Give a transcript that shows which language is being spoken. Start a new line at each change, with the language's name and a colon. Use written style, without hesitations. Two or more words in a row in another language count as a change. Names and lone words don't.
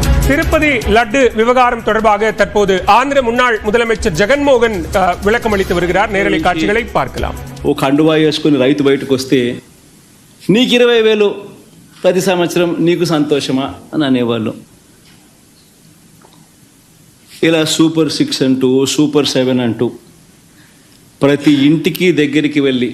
Tamil: திருப்பதி லட்டு விவகாரம் தொடர்பாக தற்போது ஆந்திர முன்னாள் முதலமைச்சர் ஜெகன்மோகன் விளக்கம் அளித்து வருகிறார். நேரலை காட்சிகளை பார்க்கலாம்.
Telugu: ఓ కండువా వేసుకుని రైతు బయటకు వస్తే నీకు 20,000 ప్రతి సంవత్సరం నీకు సంతోషమా అని అనేవాళ్ళు. ఇలా సూపర్ 6 అంటూ సూపర్ 7 అంటూ ప్రతి ఇంటికి దగ్గరికి వెళ్ళి